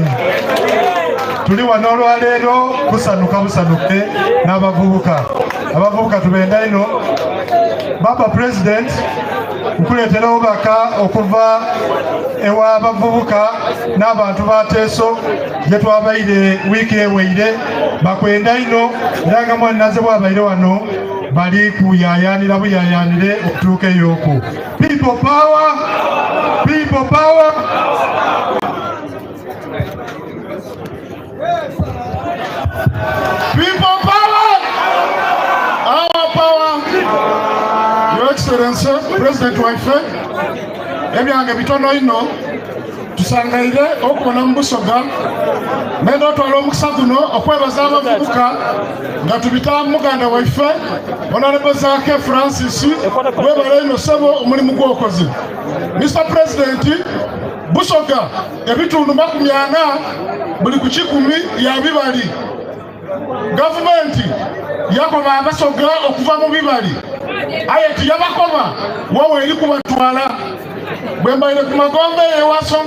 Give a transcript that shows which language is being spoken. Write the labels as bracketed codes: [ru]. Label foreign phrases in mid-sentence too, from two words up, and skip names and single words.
[xog] Tuli wano olwaleero kusanuka busanuke n'abavubuka tubenda ino Baba President nkuleetera obubaka okuva ewa abavubuka n'abantu ba Teso gye twabaire wiiki eweire bakwenda ino era nga mwannaze bwabaire wano bali kuyayanira buyayanire okutuuka ey'oku. [en] People power. Our power. Your Excellency, [xog] President waife, ebyange bitono ino tusangaire okubona mu Busoga nenda otwala omukisa guno okwebaza abavubuka nga tubita muganda waife Honorable Zake Francis webale ino sebo omulimu gwokoze. Mr. President, Busoga ebitundu 40 buli ku 10 ya bibali gavumenti yakoba abasoga okuva mu bibali aye tiyabakoma wowe eri kubatwala bwe mbaire ku magombe ewasonga